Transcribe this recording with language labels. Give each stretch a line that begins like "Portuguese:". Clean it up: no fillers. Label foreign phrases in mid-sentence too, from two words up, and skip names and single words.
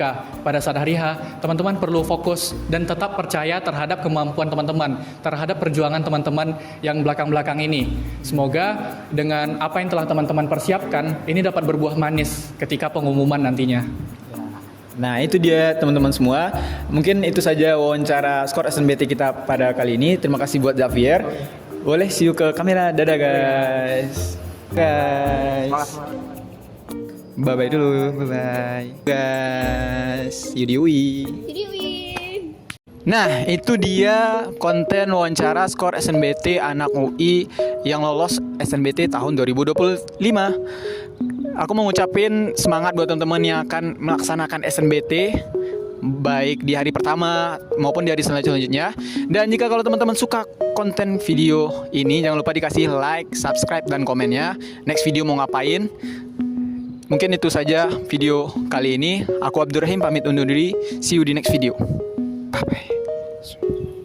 Indonesian: Pada saat hari H, teman-teman perlu fokus dan tetap percaya terhadap kemampuan teman-teman, terhadap perjuangan teman-teman yang belakang-belakang ini. Semoga dengan apa yang telah teman-teman persiapkan, ini dapat berbuah manis ketika pengumuman nantinya. Nah itu dia teman-teman semua. Mungkin itu saja wawancara skor SNBT kita pada kali ini. Terima kasih buat Xavier. Boleh
English: see you
Indonesian: ke kamera. Dadah guys. Guys. Bye-bye dulu. Bye-bye. Guys.
English: See you
Indonesian: di UI. Nah itu dia konten wawancara skor SNBT anak UI yang lolos SNBT tahun 2025. Aku mau ngucapin semangat buat teman-teman yang akan melaksanakan SNBT baik di hari pertama maupun di hari selanjutnya. Dan jika kalau teman-teman suka konten video ini, jangan lupa dikasih like, subscribe, dan komennya.
English: Next video
Indonesian: mau ngapain? Mungkin itu saja video kali ini. Aku Abdurrahim pamit undur diri.
English: See you
Indonesian: di
English: next video.
Indonesian: Bye-bye.